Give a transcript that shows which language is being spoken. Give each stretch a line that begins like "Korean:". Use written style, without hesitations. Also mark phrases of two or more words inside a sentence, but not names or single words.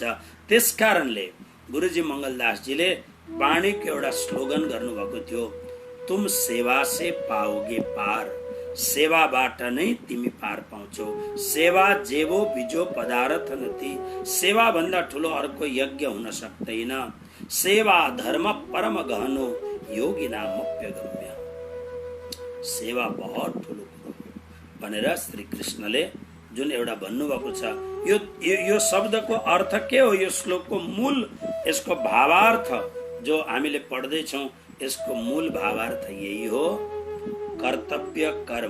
Nepali: त्यसकारणले गुरुजी मंगलदासजीले वाणीको एउटा स्लोगन गर्नुभएको थियो,
Hindi: तुम सेवा से पाओगे पार,
Nepali: सेवाबाट नै तिमी पार पाउँछौ,
Gujarati: સેવા જેવો બીજો પદાર્થ નથી,
Nepali: सेवा भन्दा ठुलो अर्को यज्ञ हुन सक्दैन,
Sanskrit: सेवा धर्म परम गहनो योगी नामप्य गम्य,
Nepali: सेवा बहुत ठुलो कुरो भनेर श्री कृष्णले जुन एउटा भन्नुभएको छ, यो शब्दको अर्थ के हो? यो श्लोकको मूल, यसको भावार्थ जो हामीले पढ्दैछौँ, यसको मूल भावार्थ यही हो, कर्तव्य कर्म।